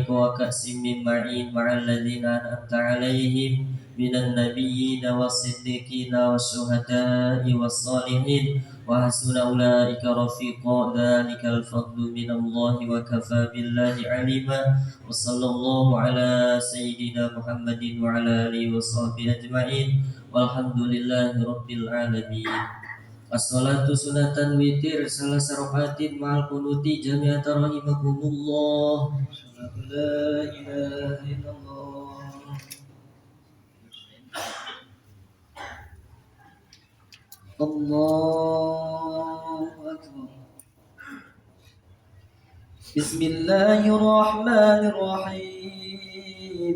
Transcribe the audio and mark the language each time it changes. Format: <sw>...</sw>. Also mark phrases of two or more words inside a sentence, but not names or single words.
<ar>وكأس من معين مع الذين أنعمت عليهم من النبيين والصديقين والشهداء والصالحين وحسن أولئك رفيقا ذلك الفضل من الله وكفى بالله عليما وصلى الله على سيدنا محمد وعلى آله وصحبه أجمعين والحمد لله رب العالمين. الصلاة سنة الوتر ثلاث ركعات مع القنوت جامعة رحمكم الله. لا إله إلا الله. الله أكبر. Bismillahirrahmanirrahim.</ar>